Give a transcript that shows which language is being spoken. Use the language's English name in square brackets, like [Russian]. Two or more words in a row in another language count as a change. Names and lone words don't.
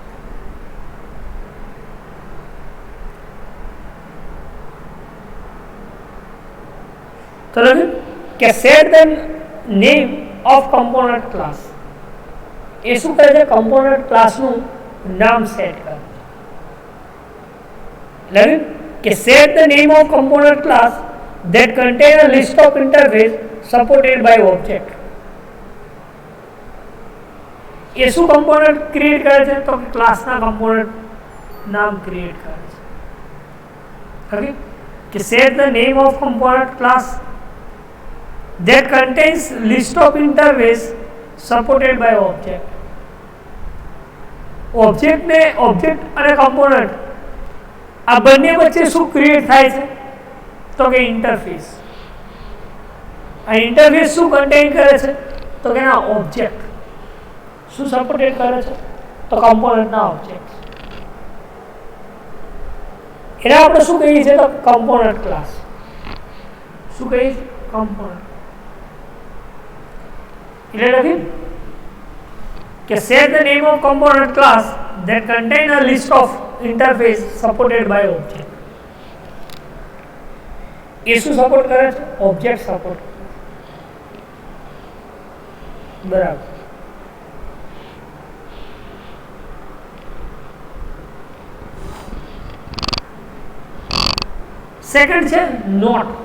[Gujarati] તો લખ્યું કે [English] set the name of component class. [Gujarati] એ શું કરે છે? [English] component classનું [Gujarati] નામ સેટ કરે. લખ્યું કે [English] set the name of component class that contain a list of interface supported by object. [Gujarati] એ શું [English] component create [Gujarati] કરે છે? તો [English] classના component [Gujarati] નામ ક્રિએટ કરે છે. [English] okay, કે set the name of component class that contains list of interface supported by object. [Gujarati] ઓબ્જેક્ટ અને કમ્પોનન્ટ આ બંને વચ્ચે શું ક્રિએટ થાય છે? તો કે ઇન્ટરફેસ. આ ઇન્ટરફેસ શું કન્ટેન કરે છે? તો કે ના ઓબ્જેક્ટ. શું સપોર્ટેડ કરે છે? તો [English] componentના object. [Gujarati] એને આપણે શું કહીએ છીએ? તો [English] component class. [Gujarati] શું કહીએ છીએ? કમ્પોનન્ટ. [English] એટલે લખી કે set the name of component class that contain a list of interface supported by object. [Gujarati] એ શું સપોર્ટ કરે છે? [English] object support, [Gujarati] બરાબર. સેકન્ડ છે નોટ.